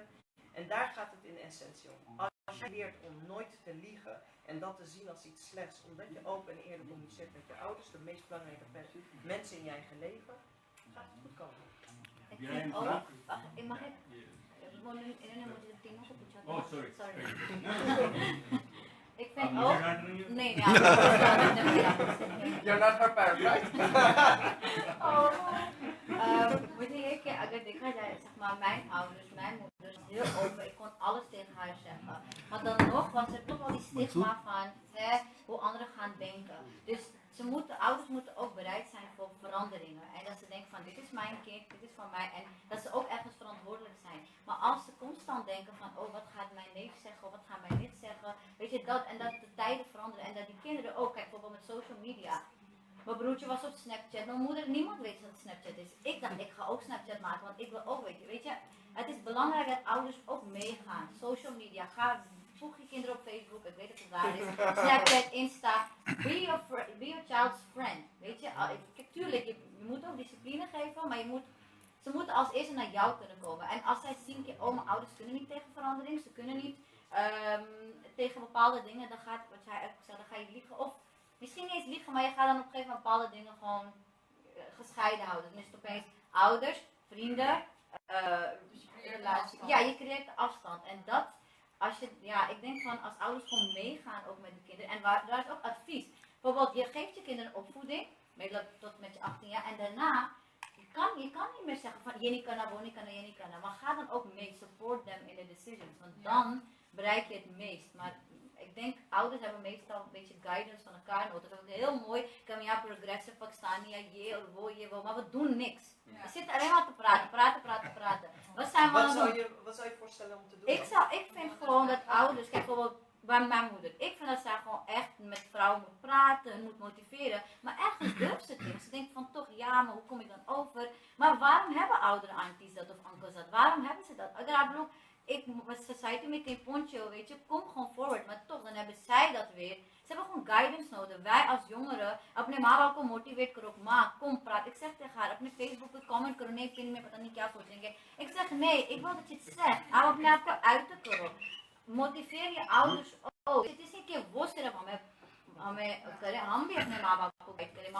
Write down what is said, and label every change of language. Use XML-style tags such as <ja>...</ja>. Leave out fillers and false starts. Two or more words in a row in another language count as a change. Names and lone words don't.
<nl>En daar gaat het in essentie om. Als je leert om nooit te liegen en dat te zien als iets slechts, omdat je open en eerlijk communiceert met je ouders, de meest belangrijke mensen in je eigen leven, gaat het goed komen. Mag ik? Oh, sorry. Ik vind ook... Nee, ja.</nl> <en>You're not her parent, right?</en> <nl>Moet je</nl> <hi>कि अगर देखा जाए</hi> <nl>zeg maar mijn ouders, mijn moeder is heel open, ik kon alles tegen haar zeggen. Maar dan nog was er toch wel die stigma van hoe anderen gaan denken. Dus ouders moeten ook bereid zijn voor veranderingen. En dat ze denken van dit is mijn kind, dit is van mij. En dat ze ook ergens verantwoordelijk zijn. Maar als ze constant denken van oh wat gaat mijn neef zeggen, of wat gaat mijn nicht zeggen. Weet je dat, en dat de tijden veranderen. En dat die kinderen ook, kijk bijvoorbeeld met social media. Mijn broertje was op Snapchat, mijn moeder, niemand weet wat Snapchat is. Ik dacht ik ga ook Snapchat maken, want ik wil ook weet je. Het is belangrijk dat ouders ook meegaan. Social media, voeg je kinderen op Facebook, ik weet dat het waar is. Snapchat, Insta,</nl> <en>be your child's friend.</en> <nl>Weet je, tuurlijk, je moet ook discipline geven, maar ze moeten als eerste naar jou kunnen komen. En als zij zien, oh mijn ouders kunnen niet tegen verandering, ze kunnen niet tegen bepaalde dingen, dan gaat, wat jij ook zei, dan ga je liegen. Of misschien niet eens liegen, maar je gaat dan op een gegeven moment bepaalde dingen gewoon gescheiden houden. Dan is het opeens ouders, vrienden, relatie. Ja, je creëert afstand. En dat als je, ja, ik denk van als ouders gewoon meegaan ook met de kinderen. En daar is ook advies. Bijvoorbeeld, je geeft je kinderen opvoeding, tot met je 18 jaar. En daarna, je kan niet meer zeggen van, je niet kan, je kan, je niet kan. Maar ga dan ook mee,</nl> <en>support them in the decisions.</en> <nl>Want dan bereik je het meest. Maar ik denk, ouders hebben meestal een beetje guidance van elkaar nodig. Dat is heel mooi. Kan ja, progressive, Pakistani, je wil, maar we doen niks. We zitten alleen maar te praten. Wat zou je voorstellen om te doen? Ik vind gewoon dat ouders, kijk bijvoorbeeld bij mijn moeder, ik vind dat zij gewoon echt met vrouwen moet praten, moet motiveren. Maar ergens durft ze het niet. Ze denkt van toch, ja, maar hoe kom ik dan over? Maar waarom hebben oudere aunties dat of onkels dat? Waarom hebben ze dat? Met society met een poncho, weet je, kom gewoon forward. Maar toch, dan hebben zij dat weer. Ze hebben gewoon guidance nodig. Wij als jongeren,</nl> <hi>अपने माँ बाप को motivate करो, माँ</hi> <nl>kom praat. Ik zeg tegen haar,</nl> <hi>अपने Facebook पे comment करो, नहीं फिर मैं पता नहीं क्या सोचेंगे.</hi> <nl>Ik zeg nee, ik wil dat je het zegt.</nl> <hi>आप अपने आप को uit करो.</hi> <nl>Motiveer je ouders ook. Het is niet</nl> <hi>कि वो सिर्फ हमें करें, हम भी अपने माँ बाप को गाइड करें.</hi>